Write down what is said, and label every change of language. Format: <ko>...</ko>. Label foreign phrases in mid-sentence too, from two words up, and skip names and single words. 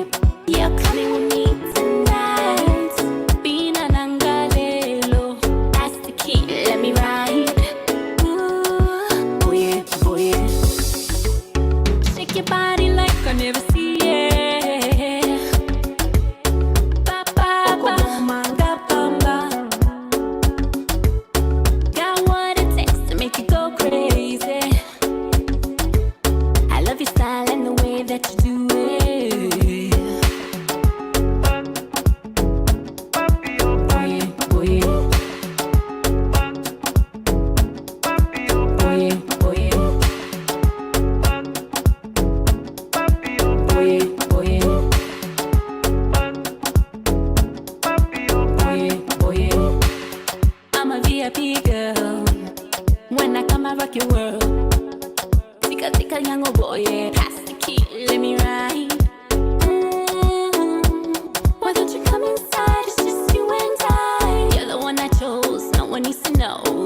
<en>You're coming with me tonight.</en> <ln>Bina nangalelo. That's the key.</ln> <en>Let me ride. Ooh, oh yeah, oh yeah. Shake your body like I never see it.</en> <ln>Ba ba ba, manga bamba.</ln> <en>Got what it takes to make you go crazy. I love your style and the way that you do it. Boy, boy. Boy, boy. I'm a VIP girl. When I come, I rock your world.</en> <ln>Tika tika yango boy,</ln> <en>pass the key, let me ride. Why don't you come inside? It's just you and I. You're the one I chose. No one needs to know.</en>